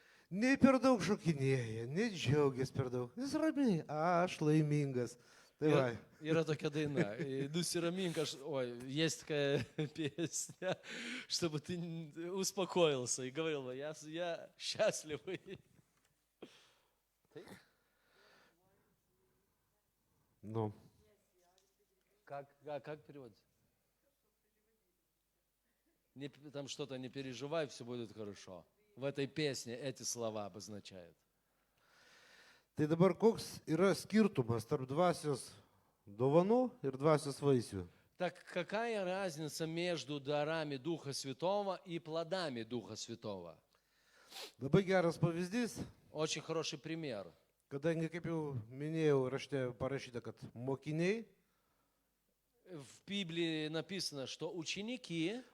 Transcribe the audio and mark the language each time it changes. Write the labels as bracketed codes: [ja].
[lt] Nei per daug šokinėja, nei džiaugiasi per daug. Jis ramiai, aš laimingas. Tai va, Yra tokia daina. Nusiramink, [ru] ой, есть такая песня, чтобы ты успокоился и говорил, я счастливый. nu, Как переводится? Там что-то не переживай, все будет хорошо. В этой песне эти слова обозначают. [lt] tai dabar koks yra skirtumas tarp dvasios dovanų ir dvasios vaisių? [ru] Так какая разница между дарами Духа Святого и плодами Духа Святого? [lt] Labai geras pavyzdys, [ru] Очень хороший пример. [lt] kadangi, kaip jau minėjau, rašte parašyta, kad mokiniai [ru] В Библии написано, что ученики,